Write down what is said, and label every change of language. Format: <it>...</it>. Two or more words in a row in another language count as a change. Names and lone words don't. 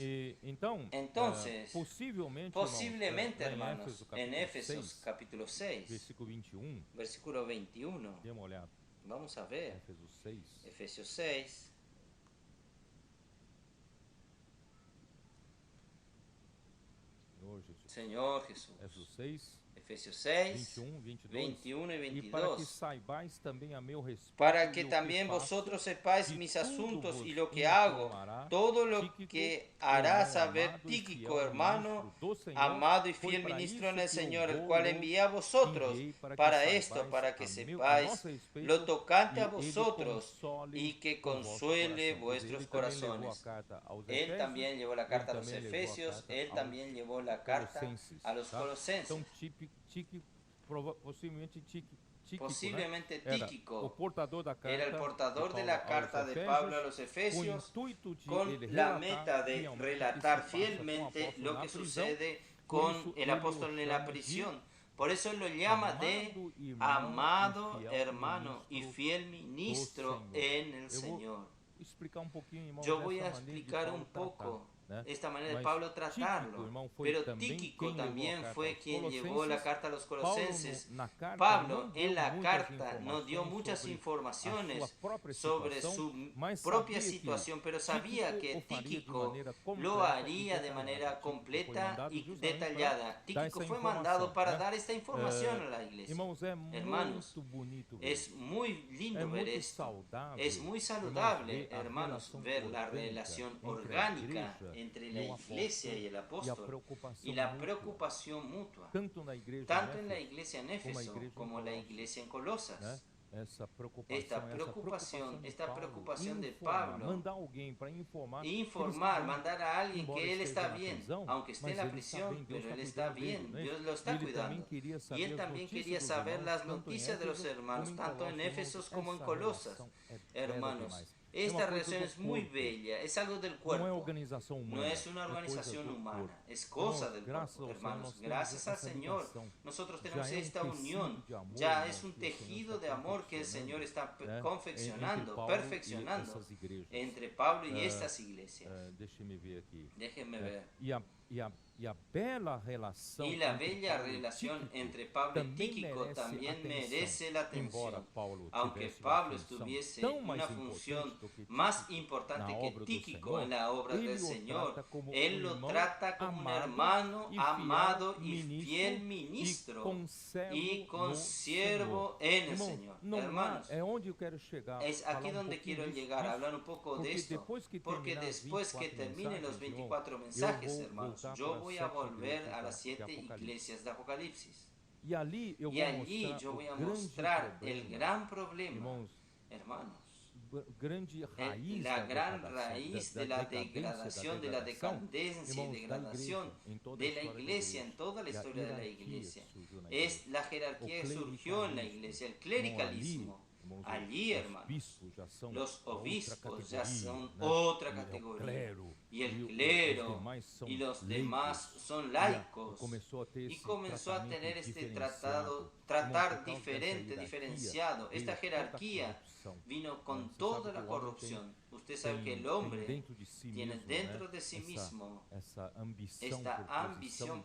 <es>Entonces, posiblemente, hermanos, en Éfesos capítulo 6, versículo 21, vamos a ver, Efesios 6. Señor Jesús. Efesios 6,</es> <pt>21 e</pt> <es>21 y</es> <pt>E para que 22. saibais também a meu respeito Para que e o</pt> <es>también</es> <pt>faço,</pt> <es>vosotros sepáis de mis</es> <pt>tudo</pt> <es>asuntos</es> <pt>vos</pt> <es>y lo que hago,</es> <pt>informará</pt> <es>todo lo Tíquico, que hará</es> <pt>irmão</pt> <es>saber</es> <pt>amado e</pt> <es>Tíquico,</es> <pt>fiel</pt> <es>hermano,</es> <pt>ministro do Senhor.</pt> <es>amado y</es> <pt>Foi</pt> <es>fiel</es> <pt>para</pt> <es>ministro en</es> <pt>isso</pt> <es>el</es> <pt>que eu</pt> <es>Señor, el cual</es> <pt>vou-los</pt> <es>envía a vosotros</es> <pt>enviei para que</pt> <es>para esto,</es> <pt>saibais</pt> <es>para que</es> <pt>a</pt> <es>sepáis</es> <pt>nosso</pt> <es>lo</es> <pt>respeito</pt> <es>tocante a</es> <pt>e ele</pt> <es>vosotros</es> <pt>console</pt> <es>y que</es> <pt>o vosso</pt> <es>consuele</es> <pt>coração. Pois</pt> <es>vuestros</es> <pt>ele também levou a</pt> <es>corazones.</es> <pt>carta aos</pt> <es>Él</es> <pt>Efésios,</pt> <es>también llevó la</es> <pt>ele</pt> <es>carta a los</es> <pt>também levou a</pt> <es>Efesios,</es> <pt>carta</pt> <es>él</es> <pt>aos</pt> <es>también llevó la carta</es> <pt>Colossenses,</pt> <es>a los</es> <pt>tá?</pt> <es>colosenses.</es> <pt>Então, possivelmente Tíquico, né?</pt> <es>Posiblemente</es> <pt>Era o</pt> <es>Tíquico</es> <pt>portador da</pt> <es>era el</es> <pt>carta</pt> <es>portador de</es> <pt>de</pt> <es>la</es> <pt>Paulo</pt> <es>carta</es> <pt>aos</pt> <es>de Pablo a</es> <pt>Efésios,</pt> <es>los</es> <pt>com o</pt> <es>Efesios,</es> <pt>intuito de</pt> <es>con</es> <pt>ele</pt> <es>la</es> <pt>relatar</pt> <es>meta de</es> <pt>fielmente o que</pt> <es>relatar</es> <pt>se passa com o</pt> <es>fielmente</es> <pt>apóstolo</pt> <es>lo</es> <pt>na</pt> <es>que</es> <pt>prisão.</pt> <es>sucede</es> <pt>Por</pt> <es>con</es> <pt>isso,</pt> <es>el</es> <pt>ele o</pt> <es>apóstol en la</es> <pt>chama de</pt> <es>prisión. Por eso él lo llama de</es> <pt>amado irmão</pt> <es>amado</es> <pt>e fiel</pt> <es>hermano y</es> <pt>ministro</pt> <es>fiel</es> <pt>do</pt> <es>ministro</es> <pt>Senhor.</pt> <es>en el</es> <pt>Eu vou</pt> <es>Señor.</es> <pt>explicar pouquinho, irmãos,</pt> <es>Yo voy</es> <pt>essa</pt> <es>a</es> <pt>maneira de</pt> <es>explicar</es> <pt>Paulo</pt> <es>un</es> <pt>tratar,</pt> <es>poco</es> <pt>né?</pt> <es>esta manera de</es> <pt>Mas</pt> <es>Pablo</es> <pt>Tíquico,</pt> <es>tratarlo,</es> <pt>irmão, foi</pt> <es>pero</es> <pt>também</pt> <es>Tíquico</es> <pt>quem levou a</pt> <es>también</es> <pt>carta</pt> <es>fue</es> <pt>aos</pt> <es>quien llevó la</es> <pt>Colossenses.</pt> <es>carta a los</es> <pt>Paulo,</pt> <es>colosenses.</es> <pt>na carta,</pt> <es>Pablo</es> <pt>não</pt> <es>en</es> <pt>deu</pt> <es>la</es> <pt>muitas</pt> <es>carta nos dio</es> <pt>informações</pt> <es>muchas</es> <pt>sobre a</pt> <es>informaciones</es> <pt>sua própria</pt> <es>sobre</es> <pt>situação,</pt> <es>su</es> <pt>mas</pt> <es>propia</es> <pt>sabia que</pt> <es>situación, pero sabía</es> <pt>Tíquico</pt> <es>que</es> <pt>o faria de</pt> <es>Tíquico</es> <pt>maneira</pt> <es>lo</es> <pt>completa e</pt> <es>haría de</es> <pt>detalhada.</pt> <es>manera</es> <pt>Tíquico foi</pt> <es>completa</es> <pt>mandado</pt> <es>y</es> <pt>justamente</pt> <es>detallada.</es> <pt>para dar</pt> <es>Tíquico</es> <pt>essa</pt> <es>fue mandado</es> <pt>informação,</pt> <es>para</es> <pt>né?</pt> <es>dar esta información a la iglesia.</es> <pt>Irmãos, é</pt> <es>Hermanos,</es> <pt>muito bonito ver.</pt> <es>es muy lindo</es> <pt>É</pt> <es>ver</es> <pt>muito</pt> <es>esto.</es> <pt>saudável,</pt> <es>Es muy</es> <pt>irmãos,</pt> <es>saludable,</es> <pt>ver a</pt> <es>hermanos,</es> <pt>relação</pt> <es>ver la</es> <pt>orgânica</pt> <es>relación</es> <pt>entre a</pt> <es>orgánica</es> <pt>igreja</pt> <es>entre</es> <pt>e</pt> <es>la</es> <pt>o</pt> <es>iglesia y</es> <pt>apóstolo</pt> <es>el</es> <pt>e a</pt> <es>apóstol</es> <pt>preocupação</pt> <es>y la</es> <pt>mútua,</pt> <es>preocupación mutua,</es> <pt>tanto na igreja</pt> <es>tanto en la</es> <pt>em</pt> <es>iglesia en</es> <pt>Éfeso</pt> <es>Éfeso como en la iglesia en</es> <pt>né?</pt> <es>Colosas.</es> <pt>Essa</pt> <es>Esta</es> <pt>preocupação</pt> <es>preocupación de</es> <pt>informar,</pt> <es>Pablo,</es> <pt>mandar alguém para informar que ele está</pt> <es>informar,</es> <pt>bem,</pt> <es>mandar a alguien</es> <pt>embora</pt> <es>que él</es> <pt>esteja</pt> <es>está</es> <pt>na</pt> <es>bien,</es> <pt>prisão,</pt> <es>aunque esté</es> <pt>mas</pt> <es>en la</es> <pt>ele está</pt> <es>prisión,</es> <pt>bem, Deus</pt> <es>pero él</es> <pt>está</pt> <es>está</es> <pt>cuidando dele,</pt> <es>bien,</es> <pt>né?</pt> <es>Dios lo</es> <pt>E</pt> <es>está</es> <pt>ele também</pt> <es>cuidando.</es> <pt>queria</pt> <es>Y</es> <pt>saber</pt> <es>él</es> <pt>as</pt> <es>también quería</es> <pt>notícias dos</pt> <es>saber</es> <pt>irmãos,</pt> <es>las</es> <pt>tanto em</pt> <es>noticias de los</es> <pt>Éfeso</pt> <es>hermanos,</es> <pt>como em</pt> <es>tanto en</es> <pt>Colossos.</pt> <es>Éfesos como en</es> <pt>Essa</pt> <es>Colosas.</es> <pt>relação é bela</pt> <es>Hermanos,</es> <pt>demais. É</pt> <es>esta</es> <pt>uma coisa</pt> <es>relación</es> <pt>do</pt> <es>es muy</es> <pt>corpo.</pt> <es>bella, es algo del</es> <pt>Não é</pt> <es>cuerpo.</es> <pt>organização</pt> <es>No</es> <pt>humana,</pt> <es>es una</es> <pt>é coisa</pt> <es>organización</es> <pt>do</pt> <es>humana,</es> <pt>corpo.</pt> <es>es cosa</es> <pt>Irmãos,</pt> <es>del</es> <pt>graças</pt> <es>cuerpo.</es> <pt>ao Senhor,</pt> <es>Hermanos,</es> <pt>nós temos</pt> <es>gracias al</es> <pt>essa</pt> <es>Señor,</es> <pt>ligação.</pt> <es>nosotros</es> <pt>Já</pt> <es>tenemos</es> <pt>é um</pt> <es>esta</es> <pt>tecido</pt> <es>unión,</es> <pt>de amor,</pt> <es>ya</es> <pt>irmãos,</pt> <es>es un</es> <pt>que o Senhor</pt> <es>tejido</es> <pt>está</pt> <es>de amor que el Señor está</es> <pt>né?</pt> <es>confeccionando,</es> <pt>Entre Paulo e</pt> <es>perfeccionando</es> <pt>essas igrejas.</pt> <es>entre Pablo y estas iglesias.</es> <pt>Deixe-me ver aqui.</pt> <es>Déjenme ver.</es> <pt>E a bela relação</pt> <es>Y la</es> <pt>entre</pt> <es>bella</es> <pt>Paulo e</pt> <es>relación</es> <pt>Tíquico</pt> <es>entre Pablo y</es> <pt>também</pt> <es>Tíquico</es> <pt>merece</pt> <es>también</es> <pt>atenção.</pt> <es>merece la</es> <pt>Embora</pt> <es>atención.</es> <pt>Paulo</pt> <es>Aunque</es> <pt>tivesse</pt> <es>Pablo</es> <pt>uma função</pt> <es>estuviese</es> <pt>tão</pt> <es>una</es> <pt>mais</pt> <es>función</es> <pt>importante do que</pt> <es>más</es> <pt>Tíquico</pt> <es>importante</es> <pt>na</pt> <es>que</es> <pt>obra do</pt> <es>Tíquico</es> <pt>Senhor,</pt> <es>en la obra</es> <pt>ele</pt> <es>del</es> <pt>o</pt> <es>Señor,</es> <pt>trata como</pt> <es>él lo</es> <pt>irmão</pt> <es>trata como un</es> <pt>amado</pt> <es>hermano</es> <pt>e fiel</pt> <es>amado y</es> <pt>ministro</pt> <es>fiel</es> <pt>e</pt> <es>ministro</es> <pt>conservo</pt> <es>y</es> <pt>no</pt> <es>consiervo</es> <pt>Senhor.</pt> <es>en el</es> <pt>Irmão,</pt> <es>Señor.</es> <pt>não há,</pt> <es>Hermanos,</es> <pt>é onde eu quero chegar.</pt> <es>es aquí</es> <pt>falar</pt> <es>donde</es> <pt>pouquinho</pt> <es>quiero</es> <pt>disso,</pt> <es>llegar, hablar un poco de</es> <pt>porque</pt> <es>esto.</es> <pt>depois que</pt> <es>Porque</es> <pt>terminar</pt> <es>después que</es> <pt>24</pt> <es>terminen los mensajes, 24</es> <pt>eu</pt> <es>mensajes,</es> <pt>vou</pt> <es>hermanos,</es> <pt>voltar</pt> <es>yo</es> <pt>para</pt> <es>voy a</es> <pt>as 7</pt> <es>volver</es> <pt>igrejas</pt> <es>a las</es> <pt>de</pt> <es>7</es> <pt>Apocalipse.</pt> <es>iglesias de Apocalipsis.</es> <pt>E ali eu</pt> <es>Y</es> <pt>vou</pt> <es>allí</es> <pt>mostrar</pt> <es>yo</es> <pt>o</pt> <es>voy a</es> <pt>grande</pt> <es>mostrar el</es> <pt>problema,</pt> <es>gran problema,</es> <pt>irmãos,</pt> <es>hermanos,</es> <pt>grande raiz</pt> <es>la</es> <pt>da</pt> <es>gran</es> <pt>degradação,</pt> <es>raíz de la degradación, de la decadencia y</es> <pt>irmãos,</pt> <es>degradación</es> <pt>da igreja, em toda a</pt> <es>de la</es> <pt>história da</pt> <es>iglesia, en toda la</es> <pt>E a</pt> <es>historia de la</es> <pt>hierarquia</pt> <es>iglesia.</es> <pt>surgiu na</pt> <es>Es</es> <pt>igreja.</pt> <es>la jerarquía que surgió en la iglesia, el clericalismo.</es> <pt>Irmãos,</pt> <es>Allí,</es> <pt>os</pt> <es>hermanos,</es> <pt>bispos já são</pt> <es>los</es> <pt>outra</pt> <es>obispos ya</es> <pt>categoria,</pt> <es>son</es> <pt>né?</pt> <es>otra</es> <pt>E</pt> <es>categoría.</es> <pt>o clero,</pt> <es>Y el</es> <pt>os</pt> <es>clero</es> <pt>demais são</pt> <es>y los</es> <pt>leigos.</pt> <es>demás son</es> <pt>E</pt> <es>laicos.</es> <pt>começou a ter</pt> <es>Y</es> <pt>esse</pt> <es>comenzó a</es> <pt>tratamento</pt> <es>tener este</es> <pt>diferenciado,</pt> <es>tratar</es> <pt>irmão, por causa</pt> <es>diferente,</es> <pt>dessa</pt> <es>diferenciado.</es> <pt>hierarquia,</pt> <es>Esta</es> <pt>veio toda a</pt> <es>jerarquía</es> <pt>corrupção.</pt> <es>vino con</es> <pt>Você</pt> <es>toda</es> <pt>sabe</pt> <es>la</es> <pt>que o homem</pt> <es>corrupción. Usted sabe que el</es> <pt>tem</pt> <es>hombre</es> <pt>dentro de si</pt> <es>tiene</es> <pt>mesmo,</pt> <es>dentro</es> <pt>né,</pt> <es>de sí mismo</es> <pt>essa ambição</pt> <es>esta</es> <pt>por posição,</pt> <es>ambición</es>